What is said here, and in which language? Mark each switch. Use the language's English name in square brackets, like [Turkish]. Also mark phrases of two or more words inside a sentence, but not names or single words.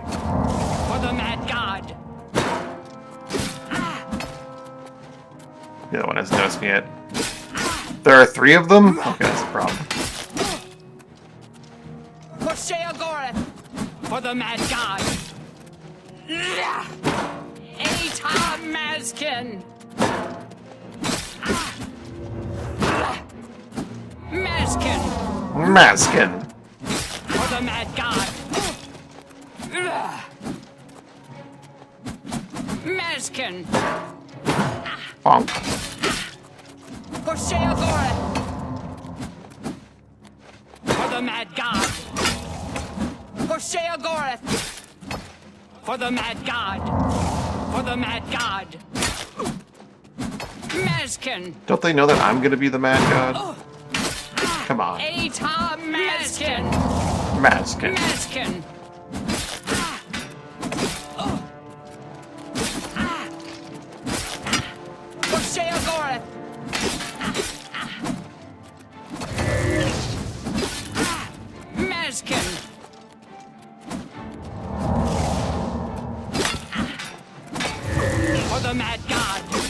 [English] For the Mad God! The other one hasn't noticed me yet. There are 3 of them? Okay, that's a problem. For Sheogorath! For the Mad God! Atar Mazkin! Mazkin! Maskin! For the Mad God! Mazkin! Bonk. For Sheogorath! For the Mad God! For Sheogorath! For the Mad God! For the Mad God! Mazkin! Don't they know that I'm gonna be the Mad God? Come on. Atar Mazkin! Maskin. Mazkin! For Sheogorath! Mazkin! For the Mad God!